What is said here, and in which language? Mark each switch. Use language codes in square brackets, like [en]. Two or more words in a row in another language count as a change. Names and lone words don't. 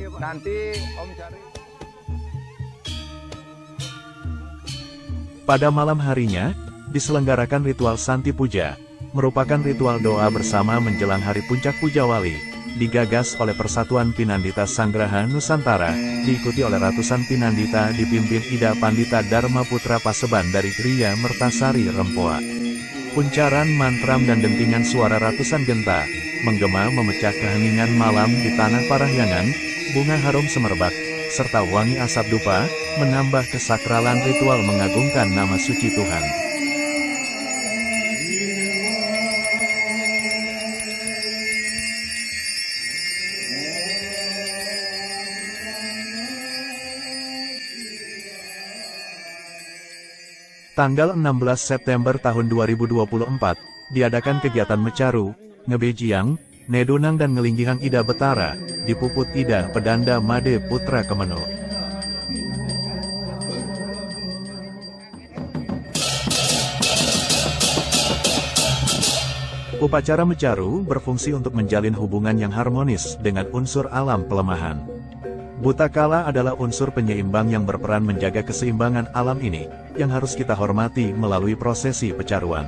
[id] Pada malam harinya, diselenggarakan ritual Santi Puja, merupakan ritual doa bersama menjelang hari puncak Puja Wali, digagas oleh Persatuan Pinandita Sanggraha Nusantara, diikuti oleh ratusan Pinandita dipimpin Ida Pandita Dharma Putra Paseban dari Gria Mertasari Rempoa. Puncaran mantram dan dentingan suara ratusan genta, menggema memecah keheningan malam di Tanah Parahyangan, bunga harum semerbak, serta wangi asap dupa, menambah kesakralan ritual mengagungkan nama suci Tuhan. Tanggal 16 September tahun 2024, diadakan kegiatan Mecaru, Ngebejiang, Nedunang dan Ngelinggihang Ida Betara, di Puput Ida Pedanda Made Putra Kemeno. Upacara Mecaru berfungsi untuk menjalin hubungan yang harmonis dengan unsur alam pelemahan. Butakala adalah unsur penyeimbang yang berperan menjaga keseimbangan alam ini, yang harus kita hormati melalui prosesi pecaruan.